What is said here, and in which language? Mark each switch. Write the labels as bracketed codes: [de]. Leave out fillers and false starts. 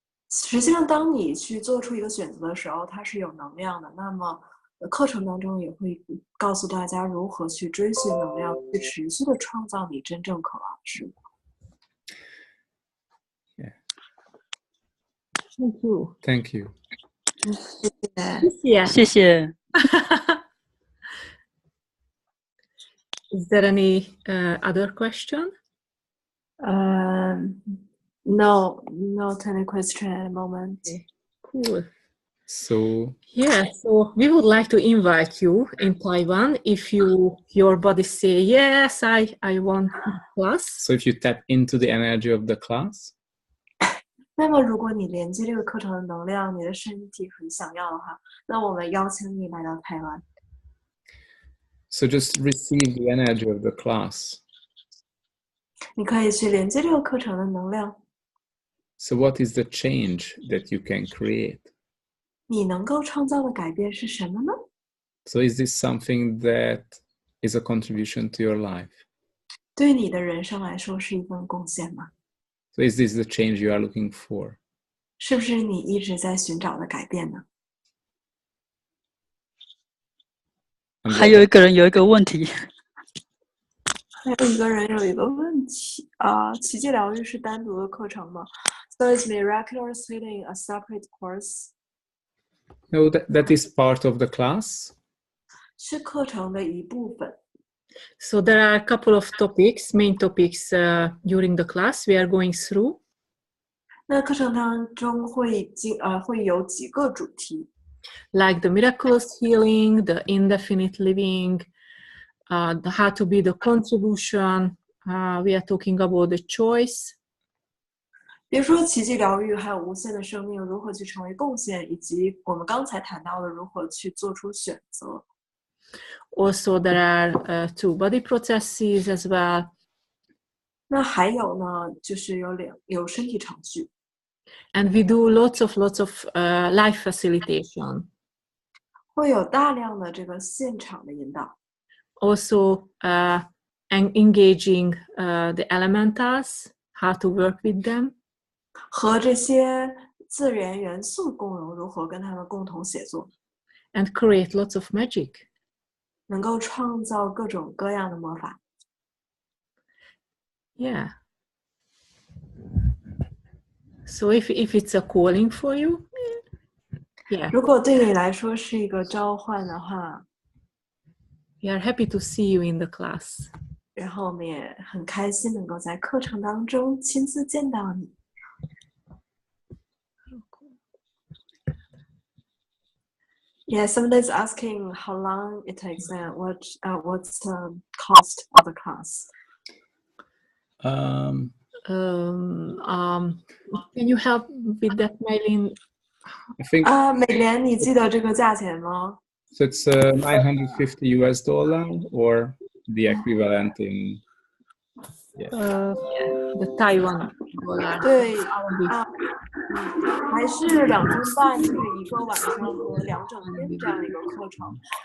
[zh] 实际上，当你去做出一个选择的时候，它是有能量的。那么，课程当中也会告诉大家如何去追寻能量，去持续的创造你真正渴望的事物。 [en] Yeah. Thank you. Thank you. [zh] 谢谢。 [en] Is there any other question? No, not any question at the moment. Cool. So Yeah, so we would like to invite you in Taiwan if your body say yes, I want class. So if you tap into the energy of the class, [zh] 那么，如果你连接这个课程的能量，你的身体很想要的话，那我们邀请你来到台湾。 [en] so just receive the energy of the class. [zh] 你可以去连接这个课程的能量。 [en] So what is the change that you can create? [zh] 你能够创造的改变是什么呢？ [en] So is this something that is a contribution to your life? [zh] 对你的人生来说是一份贡献吗？ [en] So is this the change you are looking for? [zh] 是不是你一直在寻找的改变呢？ [en] And [zh] 还有一个人有一个问题，还有一个人有一个问题啊，奇迹疗愈是单独的课程吗 ？ [en] So is Miraculous Healing a separate course？ No, that is part of the class. [zh] 是课程的一部分。 [en] So there are a couple of topics, main topics during the class we are going through. [zh] 那课程当中会有几个主题， [en] Like the miraculous healing, the indefinite living, the how to be the contribution. We are talking about the choice. [zh] 比如说奇迹疗愈，还有无限的生命如何去成为贡献，以及我们刚才谈到的如何去做出选择。 [en] Also, there are 2 body processes as well. [zh] 那还有呢，就是有身体程序， [en] And we do lots of life facilitation. [zh] 会有大量的这个现场的引导。 [en] Also, engaging the elementals, how to work with them. [zh] 和这些自然元素共融，如何跟他们共同写作， [en] And create lots of magic. [zh] 能够创造各种各样的魔法。 [en] Yeah. So if it's a calling for you, yeah, [zh] 如果对你来说是一个召唤的话， [en] we are happy to see you in the class. [zh] 然后我们也很开心能够在课程当中亲自见到你。 [en] Yeah, somebody's asking how long it takes and what's the cost of the class. Um, Can you help with that, Maylin? I think [zh] 美莲，你记得这个价钱吗？ [en] so. It's $950 or the equivalent in The Taiwan dollar. [zh] 对啊，还是2天半，就是1个晚上和2整天这样一个课程。